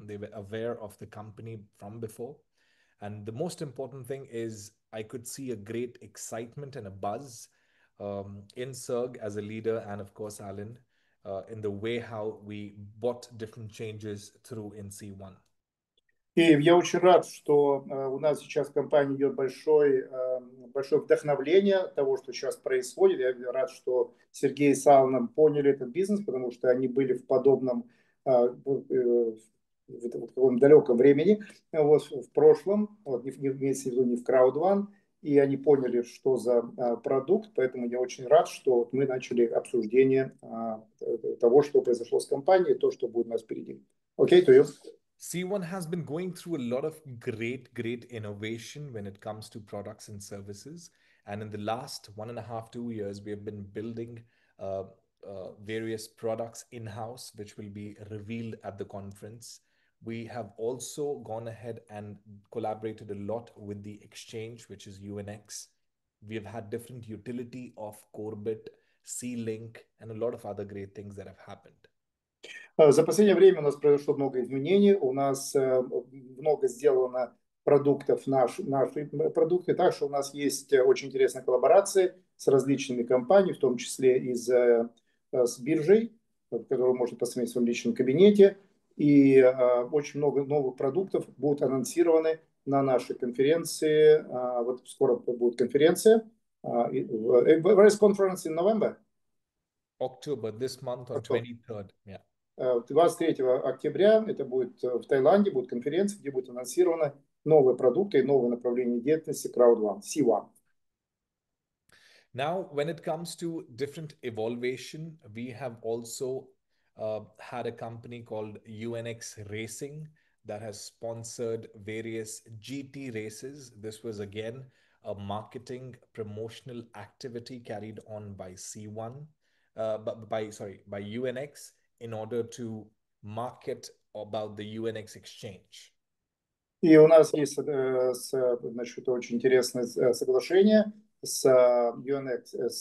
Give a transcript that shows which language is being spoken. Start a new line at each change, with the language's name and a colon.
English: They were aware of the company from before. And the most important thing is I could see a great excitement and a buzz in Serg as a leader, and of course, Alan, in the way how we brought different changes through in C1.
Russian: И я очень рад, что у нас сейчас в компании идет большое вдохновление того, что сейчас происходит. Я рад, что Сергей с Аланом поняли этот бизнес, потому что они были в подобном в таком далеком времени, вот, в прошлом, вот, имеется в виду не в Crowd One, и они поняли, что за продукт, поэтому я очень рад, что вот мы начали обсуждение того, что произошло с компанией, то, что будет у нас впереди.
English: Окей, to you. C1 has been going through a lot of great innovation when it comes to products and services. And in the last 1.5, 2 years, we have been building various products in-house, which will be revealed at the conference. We have also gone ahead and collaborated a lot with the exchange, which is UNX. We have had different utility of CORBIT, C-Link, and a lot of other great things that have happened.
Russian: За последнее время у нас произошло много изменений, у нас много сделано продуктов, наши продукты, так что у нас есть очень интересные коллаборации с различными компаниями, в том числе и с биржей, которую можно посмотреть в своем личном кабинете, и очень много новых продуктов будут анонсированы на нашей конференции. Вот скоро будет конференция.
English: Where is conference in November? October, this month on 23rd, yeah.
Russian: 23 октября это будет в Таиланде, будет конференция, где будут анонсированы новые продукты и новые направления деятельности Crowd One, C1.
English: Now, when it comes to different evaluation, we have also had a company called UNX Racing that has sponsored various GT races. This was again a marketing promotional activity carried on by C1, by UNX in order to market about the UNX exchange.
Russian: И у нас есть, значит, очень интересное соглашение с UNX.